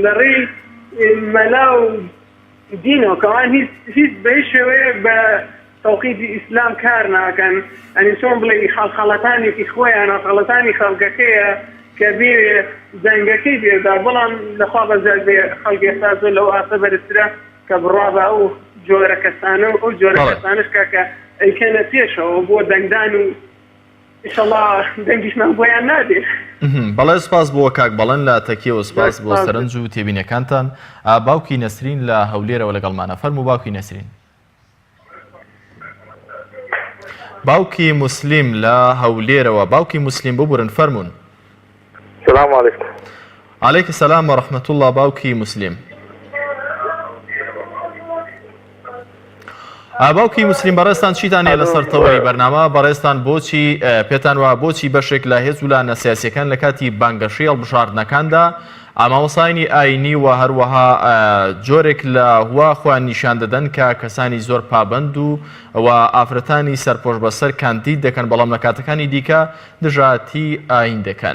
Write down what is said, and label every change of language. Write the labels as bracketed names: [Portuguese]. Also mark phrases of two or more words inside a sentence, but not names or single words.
[Central Kurdish] لەڕێی مەلا و دینەوە کەوان هیچ بەهیچ شێوەیە بە تەوقیدی ئیسلام کار ناکەن ئەنی چۆن بڵێ خەڵخەڵەتانێکی خۆیان خەڵەتانی خەڵکەکەیە کە بێ دەنگەکەی بێدا بەڵام لەخوا بەزار بێ خەڵکی ئێستا زۆر لەو ئاسە بەرزترە کە بڕوا بە ئەو جۆرە کەسانە و ئەو جۆرە کەسانش کە ئەیکەنە پێشەوە بۆ دەنگدان و ئینشەڵڵا دەنگیشمان بۆیان نادێت. بەڵێ سپاس بۆ کاک بەڵێن لە تەکیەوە سپاس بۆ سەرنج و تێبینیەکانتان. باوکی نەسرین لە هەولێرەوە لەگەڵمانە فەرموو باوکی نەسرین. باوکی موسلیم لە هەولێرەوە باوکی موسلیم ببورن فەرموون. [Arabic] السلام عليكم. عليك السلام ورحمة الله باوکی موسلیم. [Central Kurdish] باوکی موسلیم بەڕێستان چیتان هەیە لەسەر تەوەری بەرنامە بەڕێستان بۆچی پێتان وە بۆچی بەشێک لە هێز و لانە سیاسیەکان لە کاتی بانگەشەی هەڵبژاردنەکاندا ئاماوەسانی ئاینی و هەروەها جۆرێک لە هوا خۆیان نیشان دەدەن کە کەسانی زۆر پابند و ئافرەتانی سەرپۆش بەسەر کاندید دەکەن بەڵام لە کاتەکانی دیکە دژاتی ئاین دەکەن.